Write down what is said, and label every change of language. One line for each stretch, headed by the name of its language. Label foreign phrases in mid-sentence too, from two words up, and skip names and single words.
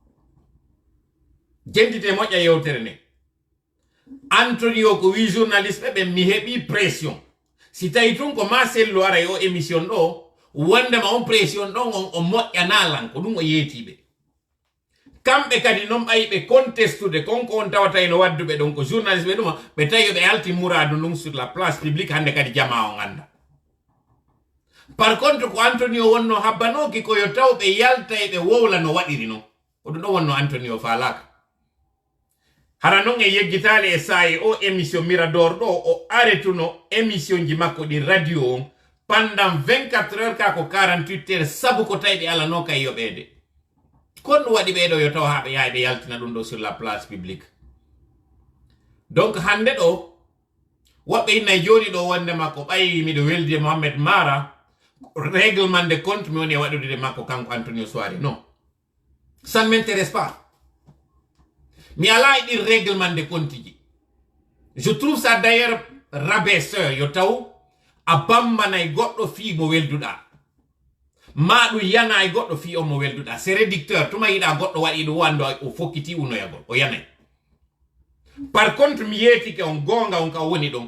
Fula: Jentite moƴƴa yewtere nde. Antonio ko wi journaliste ɓe mi heɓi pression. Si tawi tun ko ma sello ara yo émission ɗo wondema on pression ɗon on o moƴƴanalan ko ɗum o yeetiɓe. Kamɓe kadi non ɓayi ɓe contestude konko on tawata eno wadduɓe ɗon ko journaliste ɓe ɗuma ɓe tawi ɓe alti mouradu ɗum
French: sur la place publique
Fula: hande kadi jama on anda.
French: Par contre
Fula: ko Antonio wonno habbanoki koyo taw ɓe yalta e ɓe wowla no waɗiri non ko ɗum ɗon wonno Antonio falaka. Hara non e yeggitali e sayi o émission Mirador ɗo o aretuno émission ji makko ɗi radio on
French: pendant 24 heures
Fula: ka ko 48 heures sabu ko tawi ɓe alano kay yoɓede. Kon waɗi ɓeɗo yo taw ha ɓe yaha ɓe yaltina ɗum ɗo
French: sur la place publique.
Fula: Donc hande ɗo woɓɓe innayi joni ɗo wonde makko ɓayi miɗo weldi Mohamed Mara
French: règlement de compte
Fula: mi woni e waɗude makko kanko Antonio Soare.
French: Non, ça ne m'intéresse pas.
Fula: Mi ala e ɗin
French: règlement de compte
Fula: ji.
French: Je trouve ça d'ailleurs rabaisseur
Fula: yo taw a bambanay goɗɗo fi mo welduɗa. Ma ɗum yana e goɗɗo fi on mo welduɗa.
French: C'est réducteur.
Fula: Tuma yiɗa goɗɗo waɗi ɗum wando o fokkiti unoyagol o yanay.
French: Par contre
Fula: mi yetike on gonga on ka woni ɗon.